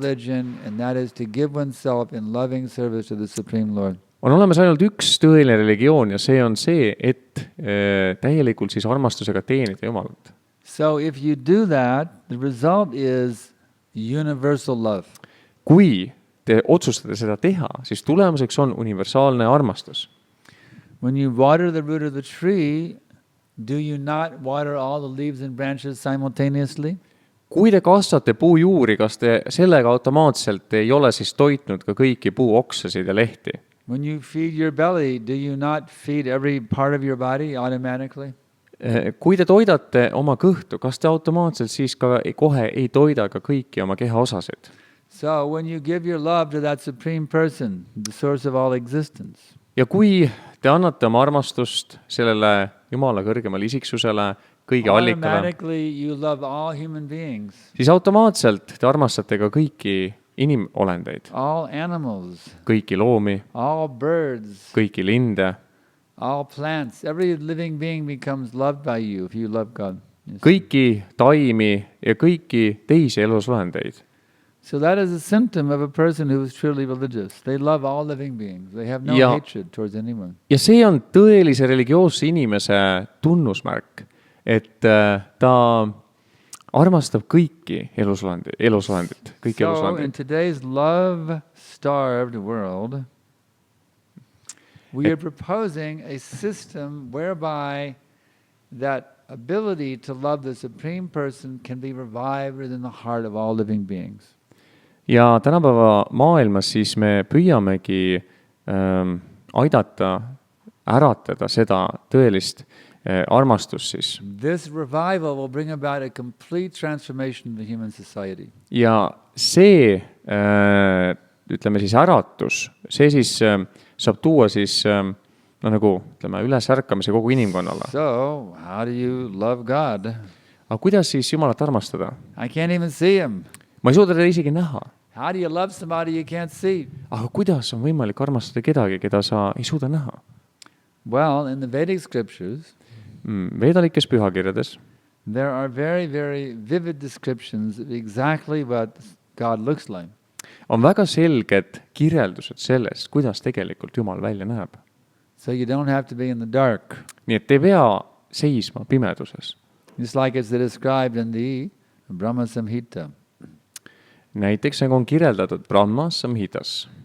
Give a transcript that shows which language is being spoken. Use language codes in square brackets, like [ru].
[en] religion, and that is to give oneself in loving service to the Supreme Lord. [et] On olemas ainult üks tõeline religioon ja see on see, et täielikult siis armastusega teenida Jumalat. [en] So if you do that, the result is universal love. [et] Kui te otsustate seda teha, siis tulemuseks on universaalne armastus. [en] When you water the root of the tree, do you not water all the leaves and branches simultaneously? [et] Kui te kastate puu juuri, kas te sellega automaatselt ei ole siis toitnud ka kõiki puu oksasid ja lehti? [en] When you feed your belly, do you not feed every part of your body automatically? [et] Kui te toidate oma kõhtu, kas te automaatselt siis ka kohe ei toida ka kõiki oma keha osasid? [en] So when you give your love to that supreme person, the source of all existence, [et] Ja kui te annate oma armastust sellele Jumala kõrgemale isiksusele, kõige allikale, [en] automatically you love all human beings, [et] siis automaatselt te armastate ka kõiki inimolendeid, [en] all animals, [et] kõiki loomi, [en] all birds, [et] kõiki linde, [en] all plants. Every living being becomes loved by you if you love God. Yes. [et] kõiki taimi ja kõiki teisi elusolendeid. [en] So that is a symptom of a person who is truly religious. They love all living beings. They have no [et] Ja- [en] hatred towards anyone. [et] Ja see on tõelise religioosse inimese tunnusmärk, et ta armastab kõiki elusolendit, kõiki [en] So in [et] elusolendit. [en] today's love-starved world, we are proposing a system whereby that ability to love the supreme person can be revived within the heart of all living beings. [et] Ja tänapäeva maailmas siis me püüamegi aidata äratada seda tõelist armastust siis. [en] This revival will bring about a complete transformation of the human society. [et] Ja see, ütleme siis äratus, see siis saab tuua siis nagu ütleme ülesärkamise kogu inimkonnale. [en] So, how do you love God? [et] Aga kuidas siis Jumalat armastada? [en] I can't even see him. [et] Ma ei suuda teda isegi näha. [en] How do you love somebody you can't see? [et] Aga kuidas on võimalik armastada kedagi, keda sa ei suuda näha? [en] Well, in the Vedic scriptures, [et] Veedalikes pühakirjades [en] there are very, very vivid descriptions of exactly what God looks like. [et] On väga selged kirjeldused sellest, kuidas tegelikult Jumal välja näeb. [en] So you don't have to be in the dark. [et] Nii et ei pea seisma pimeduses. [en] Just like it's described in the Brahma Samhita. [et] Näiteks nagu on kirjeldatud Brahma Samhitas.